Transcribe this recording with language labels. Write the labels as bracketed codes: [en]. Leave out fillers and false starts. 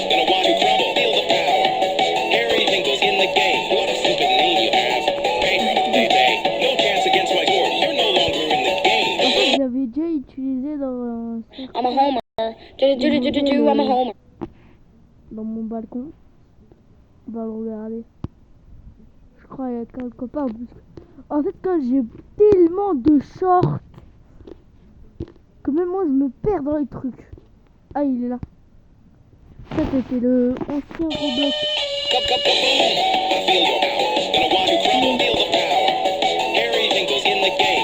[en] Gonna want to crumble, feel the power. Everything goes in the game. What a stupid name you have. Hey, no chance against my sword. You're no longer in the game. [fr] En fait, j'avais déjà utilisé dans, [en] I'm a homer. Do-do-do-do-do-do. I'm a homer. [fr] dans mon balcon. On va le regarder. Je crois qu'il y a quelque part. En fait, quand j'ai tellement de shorts que même moi je me perds dans les trucs. Ah, il est là. Ça, c'était le ancien Roblox. [en] I feel your power. Gonna want to crumble, feel the power. Everything goes in the game.